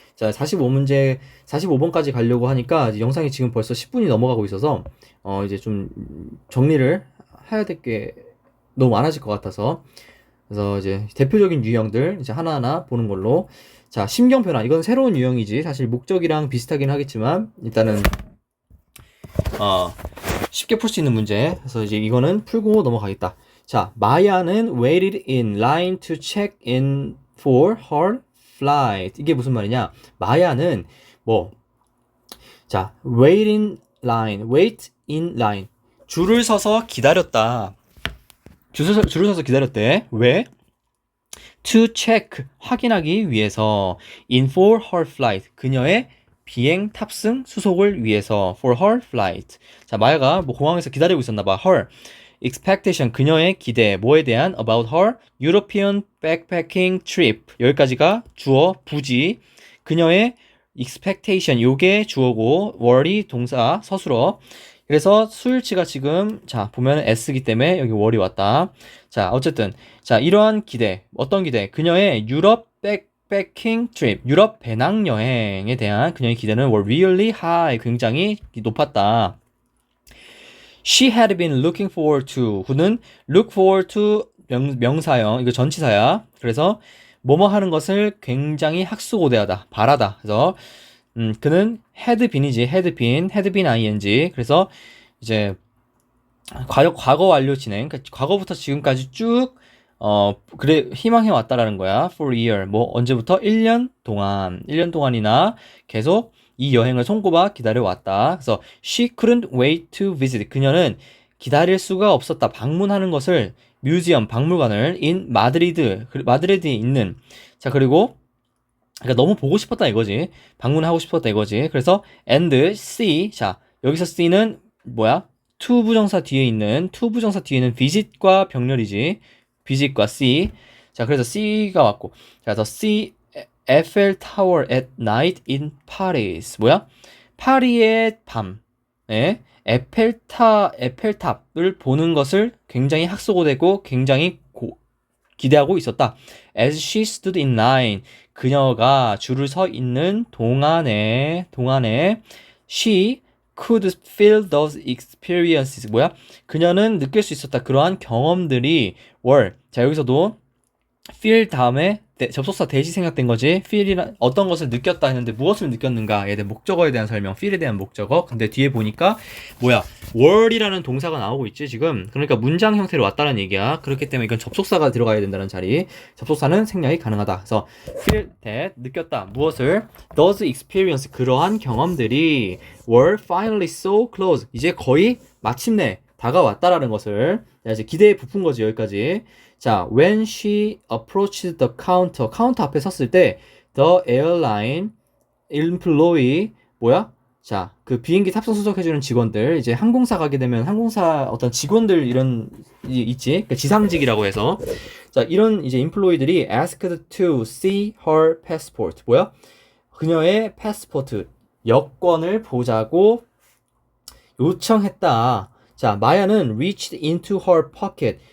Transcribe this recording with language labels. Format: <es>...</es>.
<ko>자, 45문제 45번까지 가려고 하니까 영상이 지금 벌써 10분이 넘어가고 있어서 이제 좀 정리를 해야 될 게 너무 많아질 것 같아서 그래서 이제 대표적인 유형들 이제 하나하나 보는 걸로. 자, 심경 변화 이건 새로운 유형이지. 사실 목적이랑 비슷하긴 하겠지만 일단은 쉽게 풀 수 있는 문제. 그래서 이제 이거는 풀고 넘어가겠다. 자, 마야는</ko> <en>waited in line to check in for her flight.</en> <ko>이게 무슨 말이냐? 마야는 뭐, 자, wait in line. 줄을 서서 기다렸다. 줄을 서서 기다렸대. 왜?</ko> <en>to check.</en> <ko>확인하기 위해서.</ko> <en>in for her flight.</en> <ko>그녀의 비행 탑승 수속을 위해서.</ko> <en>for her flight.</en> <ko>자, 마야가 뭐 공항에서 기다리고 있었나 봐. her. expectation 그녀의 기대 뭐에 대한</ko> <en>about her European backpacking trip</en> <ko>여기까지가 주어 부지 그녀의 expectation 요게 주어고 worry 동사 서술어 그래서 수일치가 지금 자 보면 S기 때문에 여기 worry 왔다. 자 어쨌든 자 이러한 기대 어떤 기대 그녀의 유럽 백패킹 트립 유럽 배낭 여행에 대한 그녀의 기대는</ko> <en>were really high</en> <ko>굉장히 높았다.</ko> <en>She had been looking forward to.</en> <ko>그는</ko> <en>look forward to 명사형.</en> <ko>이거 전치사야. 그래서 뭐뭐 하는 것을 굉장히 학수고대하다. 바라다. 그래서 그는 had been이지.</ko> <en>had been ing.</en> <ko>그래서 이제 과거 완료 진행. 그러니까 과거부터 지금까지 쭉 그래 희망해 왔다라는 거야. for a year. 뭐 언제부터 1년 동안. 1년 동안이나 계속 이 여행을 손꼽아 기다려왔다.</ko> <en>그래서 she couldn't wait to visit.</en> <ko>그녀는 기다릴 수가 없었다. 방문하는 것을 뮤지엄, 박물관을 in 마드리드에 있는 자 그리고 그러니까 너무 보고 싶었다 이거지. 방문하고 싶었다 이거지. 그래서 and C 자 여기서 C는 뭐야? to 부정사 뒤에 있는 visit과 병렬이지. visit과 C 자 그래서 C가 왔고 자 그래서 C Eiffel Tower at night in Paris. 뭐야? 파리의 밤. 에 에펠탑을 보는 것을 굉장히 학수고대고 굉장히 기대하고 있었다.</ko> <en>As she stood in line.</en> <ko>그녀가 줄을 서 있는 동안에</ko> <en>she could feel those experiences. 뭐야?</en> <ko>그녀는 느낄 수 있었다. 그러한 경험들이 were. 자, 여기서도 feel 다음에 접속사 대시 생략된 거지. feel이란 어떤 것을 느꼈다 했는데 무엇을 느꼈는가에 대한 목적어에 대한 설명, feel에 대한 목적어. 근데 뒤에 보니까 뭐야? were이라는 동사가 나오고 있지 지금. 그러니까 문장 형태로 왔다는 얘기야. 그렇기 때문에 이건 접속사가 들어가야 된다는 자리. 접속사는 생략이 가능하다. 그래서</ko> <en>feel that</en> <ko>느꼈다. 무엇을?</ko> <en>those experience</en> <ko>그러한 경험들이</ko> <en>were finally so close.</en> <ko>이제 거의 마침내 다가왔다라는 것을 이제 기대에 부푼 거지 여기까지.</ko> <en>자, when she approached the counter,</en> <ko>카운터 앞에 섰을 때</ko> <en>the airline employee 뭐야?</en> <ko>자, 그 비행기 탑승 수속해주는 직원들 이제 항공사 가게 되면 항공사 어떤 직원들 이런 있지, 그 지상직이라고 해서 자 이런 이제 employee들이</ko> <en>asked to see her passport</en> <ko>뭐야? 그녀의 패스포트 여권을 보자고 요청했다. 자, 마야는</ko> <en>reached into her pocket.</en>